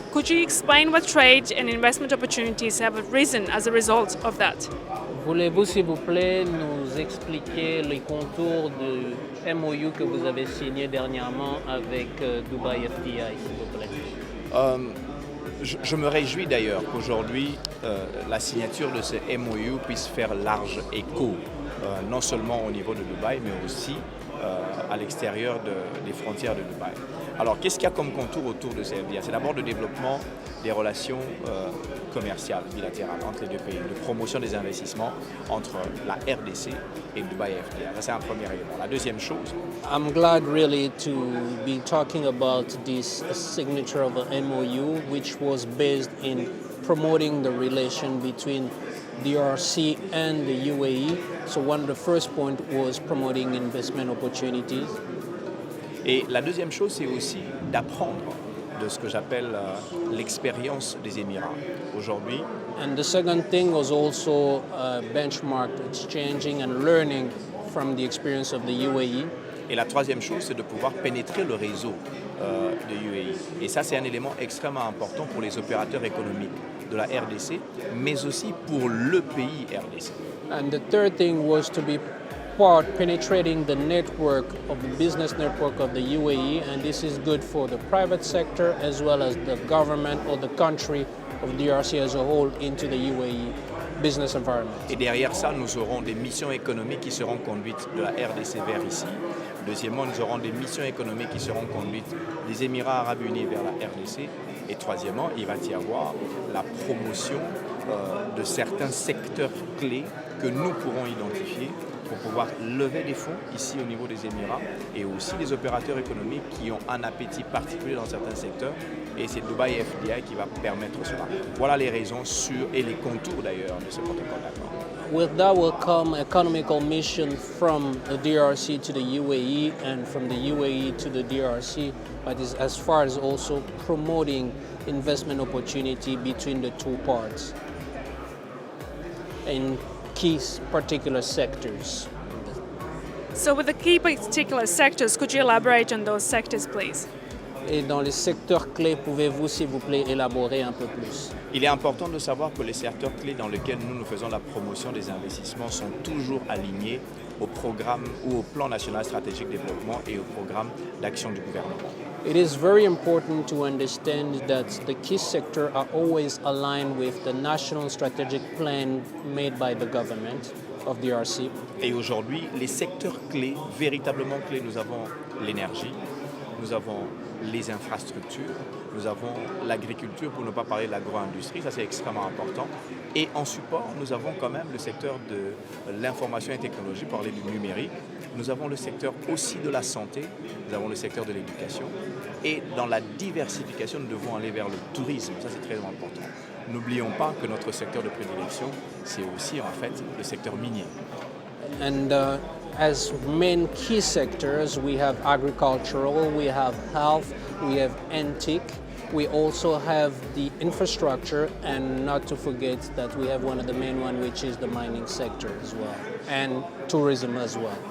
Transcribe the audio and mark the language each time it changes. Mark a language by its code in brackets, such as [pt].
[en] Could you explain what trade and investment opportunities have arisen as a result of that? [fr] Voulez-vous, s'il vous plaît, nous expliquer les contours du MOU que vous avez signé dernièrement avec Dubai FDI, s'il vous plaît? Je me réjouis d'ailleurs qu'aujourd'hui, la signature de ce MOU puisse faire large écho, non seulement au niveau de Dubaï, mais aussi à l'extérieur des frontières de Dubaï. Alors, qu'est-ce qu'il y a comme contour autour de ces FDI? C'est d'abord le développement des relations commerciales bilatérales entre les deux pays, de promotion des investissements entre la RDC et Dubaï FDI. Ça, c'est un premier élément. La deuxième chose. [en] I'm glad really to be talking about this signature of an MOU, which was based in promoting the relation between DRC and the UAE. So one of the first point was promoting investment opportunities. [fr] Et la deuxième chose, c'est aussi d'apprendre de ce que j'appelle l'expérience des Émirats aujourd'hui. [en] And the second thing was also benchmark exchanging and learning from the experience of the UAE. [fr] Et la troisième chose, c'est de pouvoir pénétrer le réseau de UAE. Et ça, c'est un élément extrêmement important pour les opérateurs économiques de la RDC, mais aussi pour le pays RDC. [en] And the third thing was to be penetrating the network of the business network of the UAE, and this is good for the private sector as well as the government or the country of DRC as a whole into the UAE business environment. [fr] Et derrière ça, nous aurons des missions économiques qui seront conduites de la RDC vers ici. Deuxièmement, nous aurons des missions économiques qui seront conduites des Émirats arabes unis vers la RDC. Et troisièmement, il va y avoir la promotion de certains secteurs clés que nous pourrons identifier pour pouvoir lever des fonds ici au niveau des Émirats et aussi des opérateurs économiques qui ont un appétit particulier dans certains secteurs. Et c'est Dubai FDI qui va permettre cela. Voilà les raisons et les contours d'ailleurs de ce protocole d'accord. [en] With that will come economical mission from the DRC to the UAE and from the UAE to the DRC, but is as far as also promoting investment opportunity between the two parts in key particular sectors. So with the key particular sectors, could you elaborate on those sectors, please? [fr] Et dans les secteurs clés, pouvez-vous, s'il vous plaît, élaborer un peu plus? Il est important de savoir que les secteurs clés dans lesquels nous faisons la promotion des investissements sont toujours alignés au programme ou au plan national stratégique de développement et au programme d'action du gouvernement. [en] It is very important to understand that the key sectors are always aligned with the national strategic plan made by the government of DRC. [fr] Et aujourd'hui, les secteurs clés, véritablement clés, nous avons l'énergie, nous avons les infrastructures, nous avons l'agriculture, pour ne pas parler de l'agro-industrie, ça c'est extrêmement important. Et en support, nous avons quand même le secteur de l'information et technologie, parler du numérique. Nous avons le secteur aussi de la santé, nous avons le secteur de l'éducation. Et dans la diversification, nous devons aller vers le tourisme, ça c'est très important. N'oublions pas que notre secteur de prédilection, c'est aussi en fait le secteur minier. [en] And as main key sectors, we have agricultural, we have health, we have antique, we also have the infrastructure, and not to forget that we have one of the main one, which is the mining sector as well, and tourism as well.